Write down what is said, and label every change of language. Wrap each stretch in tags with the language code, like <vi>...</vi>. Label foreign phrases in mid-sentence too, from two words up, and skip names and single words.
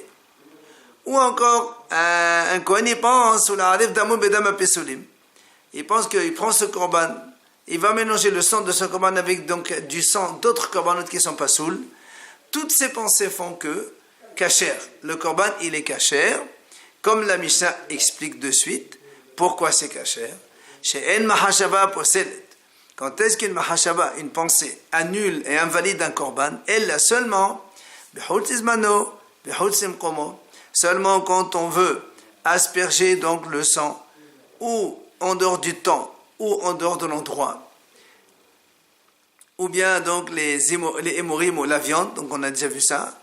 <fr>Ou encore un Kohen il pense il pense qu'il prend ce korban, il va mélanger le sang de ce korban avec donc du sang d'autres korbanotes qui sont pas soul. Toutes ces pensées font que kasher, le korban il est kasher, comme la Mishnah explique de suite pourquoi c'est kasher.</fr> <he>שאין מחשבה פוסלת.</he> <fr>Quand est-ce qu'une mahashava, une pensée, annule et invalide un korban? Elle l'a seulement, seulement quand on veut asperger donc le sang, ou en dehors du temps, ou en dehors de l'endroit, ou bien donc les hémorim ou la viande, donc on a déjà vu ça.</fr>